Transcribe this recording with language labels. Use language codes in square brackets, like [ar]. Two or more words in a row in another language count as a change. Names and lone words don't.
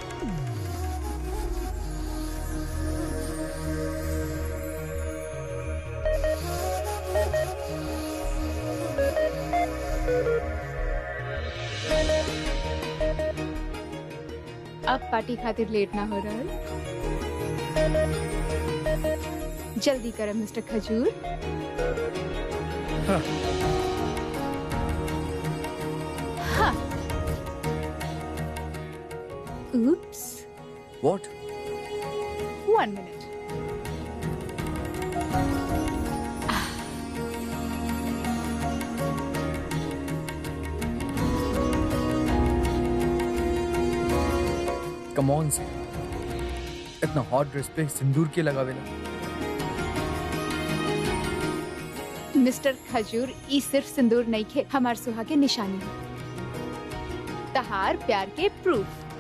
[bho] अब पार्टी खातिर लेट ना हो रहा। जल्दी करें मिस्टर खजूर। हाँ। [en] Oops. What? 1 minute. Come on [bho] से इतना [en] hot dress [bho] पे सिंदूर के लगावेला। मिस्टर खजूर ई सिर्फ सिंदूर नहीं खे, हमार सुहा के निशानी है। तहार प्यार के प्रूफ।